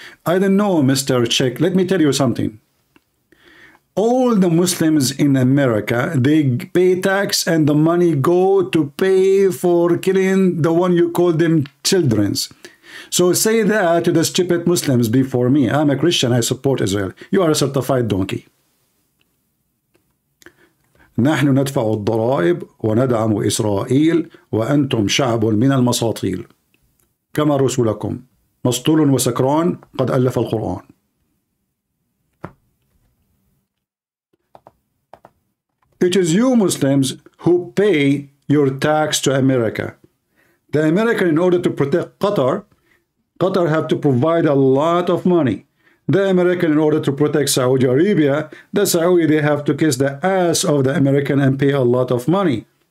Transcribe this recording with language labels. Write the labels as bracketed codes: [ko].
[en] I don't know, Mr. Sheikh. Let me tell you something. All the Muslims in America, they pay tax and the money go to pay for killing the one you call them children's. So say that to the stupid Muslims before me. I'm a Christian, I support Israel. You are a certified donkey. [ar] نحن ندفع الضرائب وندعم إسرائيل وأنتم شعب من المساطيل كما رسولكم مسطول وسكران قد ألف القرآن. [en] It is you Muslims who pay your tax to America. The American, in order to protect Qatar have to provide a lot of money. The American, in order to protect Saudi Arabia, the Saudi, they have to kiss the ass of the American and pay a lot of money.